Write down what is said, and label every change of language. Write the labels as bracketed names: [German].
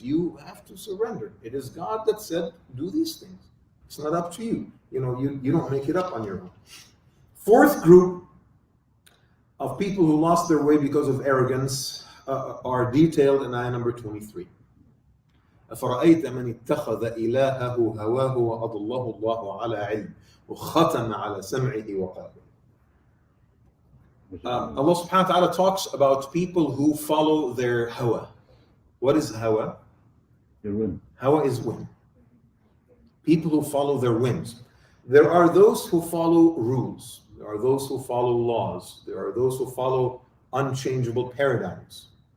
[English] You have to surrender. It is God that said, do these things. It's not up to you. You know, you don't make it up on your own. Fourth group of people who lost their way because of arrogance are detailed in ayah number 23. [Arabic] أفرأيت من اتخذ إلهه هواه وأضله الله على علم وختم على سمعه وقلبه. [English] Allah subhanahu wa ta'ala talks about people who follow their hawa. What is hawa? Your whim. Hawa is whim. People who follow their whims. There are those who follow rules. There are those who follow laws. There are those who follow unchangeable paradigms.